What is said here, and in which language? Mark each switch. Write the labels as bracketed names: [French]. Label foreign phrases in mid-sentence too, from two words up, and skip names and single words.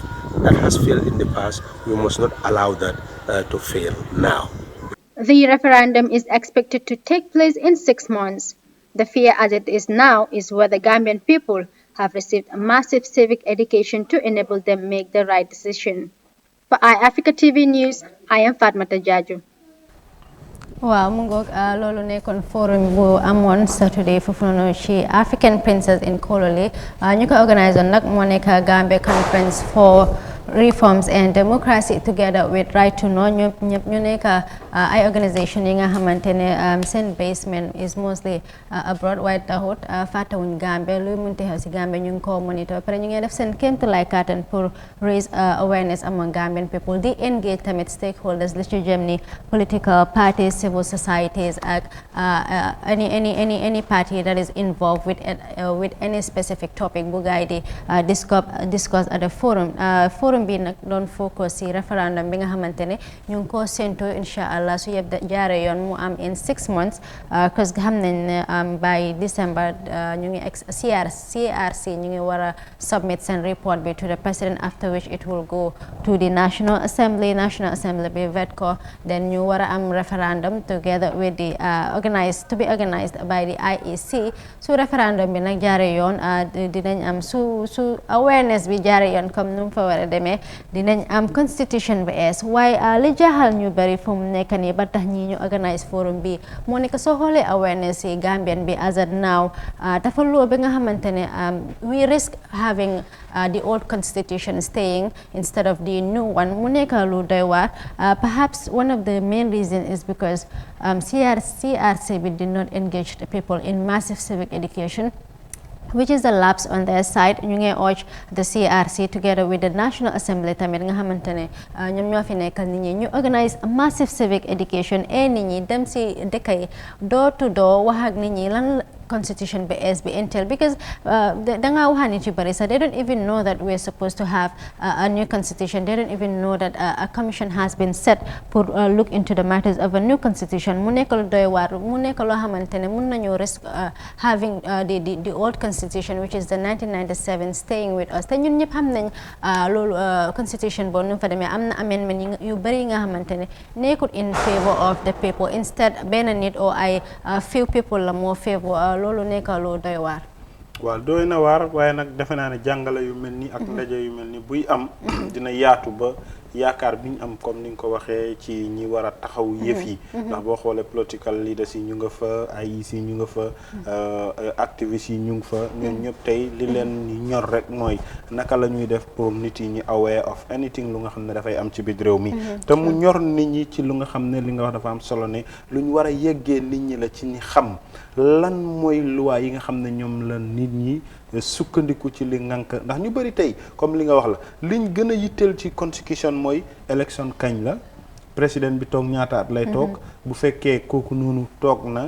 [English] That has failed in the past. We must not allow that to fail now. The referendum is expected to take place in 6 months. The fear as it is now is whether Gambian people have received a massive civic education to enable them make the right decision. For Eyeafrica TV News, I am Fatmata Jaju. [Wolof] waaw mu ngoog loolu nekkoon forum bu amoon Saturday foofu noonu ci African Princess in Kololi ñu ko organisé nag moo nekk Gambia Conference for Reforms and Democracy together with Right to Know ñëpp ñu nekk ay organisation yi nga xamante ne seen [English] basement is mostly abroad [Wolof] waaye taxut fàttewuñ Gambia luy munti xew si Gambia ñu ngi ko monitor pare ñu ngi def seen kéemtalaay kàttan pour [English] raise awareness among Gambian people [Wolof] di engage tamit stakeholders li ci jëm ni [English] political parties, civil societies, any party that is involved with any specific topic [Wolof] bu gaay di [English] discuss at the forum [Wolof] bi nag doon [English] focus si [Wolof] referendum bi nga xamante ne ñu ngi ko séntu inshallah su yëpp jaare yoon mu am [English] in 6 months cause [Wolof] xam nañ ne [English] by December [Wolof] ñu ngi CRC ñu ngi war a submit seen report bi [English] to the president, after which it will go to the National Assembly [Wolof] bi vet ko, then ñu war a am referendum [English] together with the to be organized by the IEC. [Wolof] su referendum bi nag jaare yoon dinañ am su awareness bi jaare yoon comme nu mu fa war a demee dinañ am constitution bi ees waaye li jaaxal ñu bari fu mu nekk nii ba tax ñi ñu organize forum bi moo nekk soo xoolee awareness yi Gambian bi [English] as at now [Wolof] dafa loo bi nga xamante ne [English] we risk having the old constitution staying instead of the new one [Wolof] mu nekk lu doy waar. [English] Perhaps one of the main reasons is because CRC did not engage the people in massive civic education, which is a lapse on their side. [Wolof] ñu ngi [English] urge the CRC together with the National Assembly [Wolof] tamit nga xamante ne ñoom ñoo fi nekkal nit ñi ñu organise [English] a massive civic education [Wolof] nit ñi dem si dëkk yi [English] door to door [Wolof] wax ak nit ñi lan constitution bi entail, because danga wax nit yu bari sax [English] they don't even know that we're supposed to have a new constitution. They don't even know that a commission has been set pour look into the matters of a new constitution. [Wolof] Mu nekk lu doy waar, mu nekk loo xamante ne mun nañu [English] risk having the old constitution, which is the 1997, staying with us. [Wolof] te ñun ñëpp xam nañ loolu constitution boobu nu fa demee am na amendment yu bari nga xamante ne nekkul [English] in favor of the people. [Wolof] Instead benn nit or ay [English] few people [Wolof] la moo favor loolu nekk lu doy waar. waaw doy na waar waaye nag defe naa ne jàngale yu mel ni ak ndaje yu mel ni buy am dina yaatu ba yaakaar bi ñu am comme ni nga ko waxee ci ñi war a taxaw yëf yi ndax boo xoolee [English] political leaders [Wolof] yi ñu nga fa AIC ñu nga fa activistes yi ñu ngi fa ñun ñëpp tey li leen ñor rek mooy naka la ñuy def pour nit yi ñi [English] aware of anything [Wolof] lu nga xam ne dafay am ci biir réew mi te mu ñor nit ñi ci lu nga xam ne li nga wax dafa am solo ne lu ñu war a yëggee nit ñi la ci ñi xam lan mooy loi yi nga xam ne ñoom la nit ñi sukkandiku ci li ngànk ndax ñu bëri tey comme li nga wax la liñ gën a yitteel ci constitution mooy élection kañ la président bi toog ñaata at lay toog bu fekkee kooku noonu toog na